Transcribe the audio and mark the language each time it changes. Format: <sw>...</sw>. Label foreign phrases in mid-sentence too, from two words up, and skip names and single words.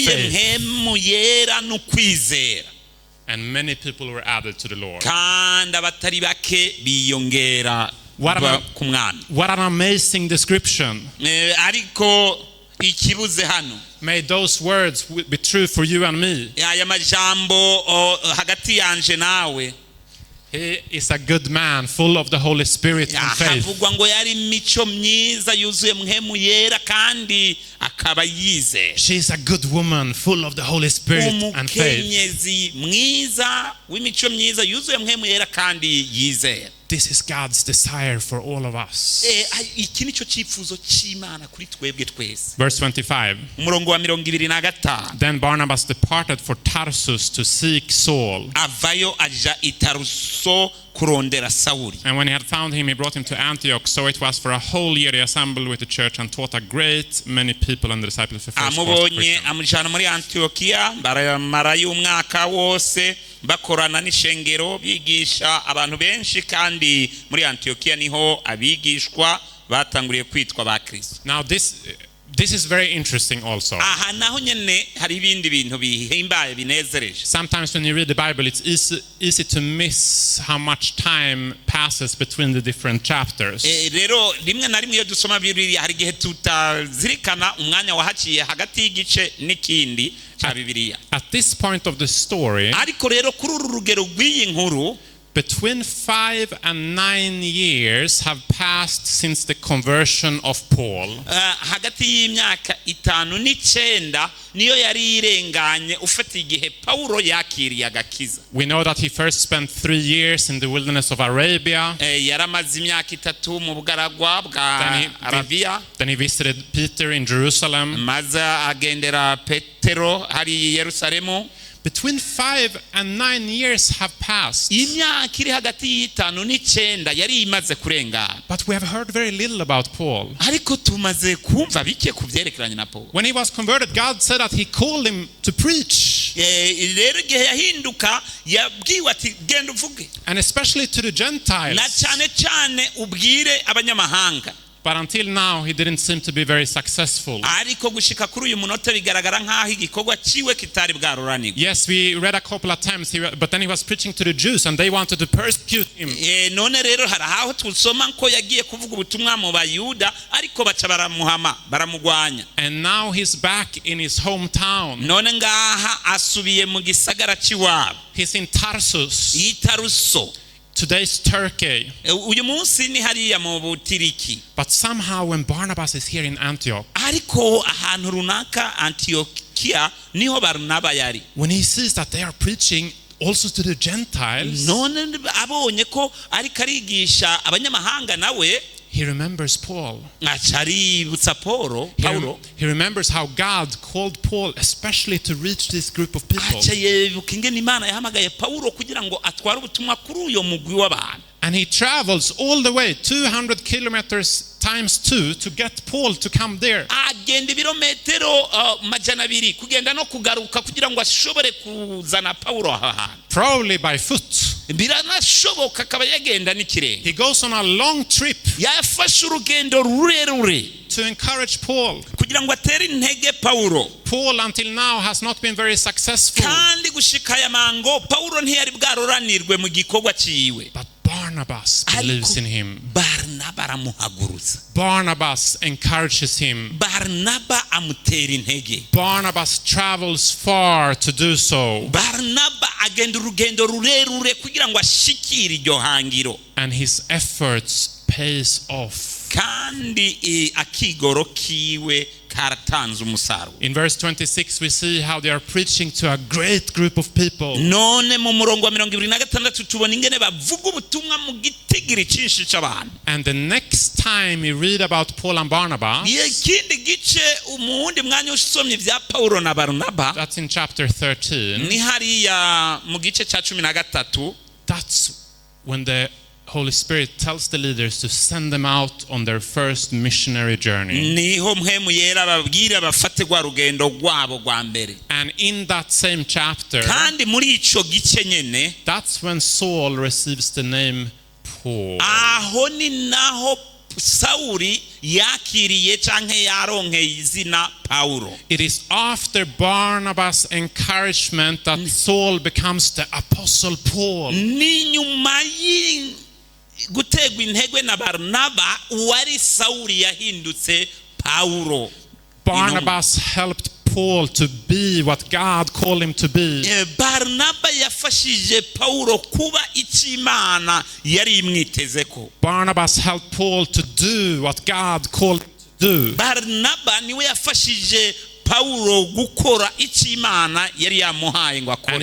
<en>faith.</en> <rn>mpemu yera n'ukwizera.</rn> <en>And many people were added to the Lord.</en> <rn>Kandi abatari bake biyongera ku mwami.</rn> <en>What an amazing description.</en> <rn>Ariko ikibuze hano.</rn> <en>May those words be true for you and me.</en> <rn>Aya majambo hagati yanje nawe.</rn> <en>He is a good man, full of the Holy Spirit and faith.</en> <rn>Havugwa ngo yari mico myiza yuzuye mpemu yera kandi akaba yizera.</rn> <en>She is a good woman, full of the Holy Spirit and faith.</en> <rn>Umukenyezi mwiza w'imico myiza yuzuye mpemu yera kandi yizera.</rn> <en>This is God's desire for all of us.</en> <rn>Iki nico cyifuzo cy'Imana kuri twebwe twese.</rn> <en>Verse 25.</en> <rn>Umurongo wa 25.</rn> <en>Then Barnabas departed for Tarsus to seek Saul.</en> <rn>Avayo aja I Taruso kurondera Sauli.</rn> <en>And when he had found him, he brought him to Antioch. So it was for a whole year he assembled with the church and taught a great many people, and the disciples of the first</en> <rn>amubonye amujana muri Antiokia baramarayo umwaka wose bakorana n'ishengero bigisha abantu benshi, kandi muri Antiokia niho abigishwa batanguriye kwitwa ba Kristo.</rn> <en>Now this is very interesting also.</en> <rn>Aha naho nyene hari ibindi bintu bihimbaye binezereje.</rn> <en>Sometimes when you read the Bible, it's easy to miss how much time passes between the different chapters.</en> <rn>Rero rimwe na rimwe iyo dusoma Bibiliya hari gihe tutazirikana umwanya wahaciye hagati y'igice n'ikindi cya Bibiliya.</rn> <en>At this point of the story,</en> <rn>Ariko rero kuri uru rugero rw'iyi nkuru,</rn> <en>between 5 and 9 years have passed since the conversion of Paul.</en> <rn>Hagati y'imyaka 5 n'9 niyo yari irenganye ufata igihe Paulo yakiriye agakiza.</rn> <en>We know that he first spent 3 years in the wilderness of Arabia.</en> <rn>Yaramaze imyaka 3 mu bugaragwa bwa Arabia.</rn> <en>Then he visited Peter in Jerusalem.</en> <rn>Maze agendera Petero hari I Yerusalemu.</rn> <en>Between 5 and 9 years have passed.</en> <rn>Imyaka iri hagati y'5 n'9 yari imaze kurengana.</rn> <en>But we have heard very little about Paul.</en> <rn>Ariko tumaze kumva bike kuvyerekeranye na Paulo.</rn> <en>When he was converted, God said that he called him to preach.</en> <rn>Rero igihe yahinduka yabwiwe ati genda uvuge.</rn> <en>And especially to the Gentiles.</en> <rn>Na cyane ubwire abanyamahanga.</rn> <en>But until now, he didn't seem to be very successful.</en> <rn>Ariko gushika kuri uyu munota bigaragara nkaho igikorwa ciwe kitari bwaruranirwa.</rn> <en>Yes, we read a couple of times, but then he was preaching to the Jews and they wanted to persecute him.</en> <rn>None rero hari aho tusoma ko yagiye kuvuga ubutumwa mu Bayuda ariko baca baramuhama baramugwanya.</rn> <en>And now he's back in his hometown.</en> <rn>None ngaha asubiye mu gisagara ciwabo.</rn> <en>He's in Tarsus.</en> <rn>I Taruso.</rn> <en>Today's Turkey.</en> <rn>Uyu munsi ni hariya mu Butiriki.</rn> <en>But somehow when Barnabas is here in Antioch,</en> <rn>ariko ahantu runaka Antiokia niho Barnaba yari.</rn> <en>When he sees that they are preaching also to the Gentiles,</en> <rn>none abonye ko ariko arigisha abanyamahanga nawe,</rn> <en>he remembers Paul.</en> <rn>aca aributsa Pawulo.</rn> <en>He remembers how God called Paul especially to reach this group of people.</en> <rn>aca yibuka ingene Imana yahamagaye Pawulo kugira ngo atware ubutumwa kuri uyo mugwi w'abantu.</rn> <en>And he travels all the way 200 kilometers times 2 to get Paul to come there.</en> <rn>agenda ibirometero majana abiri kugenda no kugaruka kugira ngo ashobore kuzana Pawulo aha hantu.</rn> <en>Probably by foot.</en> <rn>biranashoboka akaba yagenda n'ikirenge.</rn> <en>He goes on a long trip</en> <rn>yafashe urugendo rurerure</rn> <en>to encourage Paul.</en> <rn>kugira ngo atere intege Pawulo.</rn> <en>Paul until now has not been very successful.</en> <rn>kandi gushika aya mango Pawulo ntiyari bwaroranirwe mu gikorwa ciwe.</rn> <en>But Barnabas believes in him.</en> <rn>Barnaba aramuhagurutsa.</rn> <en>Barnabas encourages him.</en> <rn>Barnaba amutera intege.</rn> <en>Barnabas travels far to do so.</en> <rn>Barnaba agenda urugendo rurerure kugira ngo ashikire iryo hangiro.</rn> <en>And his efforts pays off.</en> <rn>kandi akigoro kiwe karatanze umusaruro.</rn> <en>In verse 26 we see how they are preaching to a great group of people.</en> <rn>none mu murongo wa 26 tubona ingene bavuga ubutumwa mu gitigiri cyinshi cy'abantu.</rn> <en>And the next time we read about Paul and Barnabas,</en> <rn>ikindi gice umundi mwanya usomye vya Paulo na Barnaba,</rn> <en>that's in chapter 13.</en> <rn>ni hariya mu gice cya 13.</rn> <en>That's when the Holy Spirit tells the leaders to send them out on their first missionary journey.</en> <rn>niho mpemu yera babwira bafate gwa rugendo rwabo rwa mbere.</rn> <en>And in that same chapter,</en> <rn>kandi muri ico gice nyene,</rn> <en>that's when Saul receives the name Paul.</en> <rn>aho ni naho Sauli yakiriye canke yaronkeye izina Paulo.</rn> <en>It is after Barnabas' encouragement that Saul becomes the apostle Paul.</en> <rn>ni nyuma gutegwa intege na Barnaba wari Sauli yahindutse Paulo.</rn> <en>Barnabas helped Paul to be what God called him to be.</en> <rn>Barnaba yafashije Paulo kuba icy'Imana yari imwitezeko.</rn> <en>Barnabas helped Paul to do what God called him to do.</en> <rn>Barnaba niwe yafashije Paulo gukora icy'Imana yari yamuhaye ngo akore.</rn>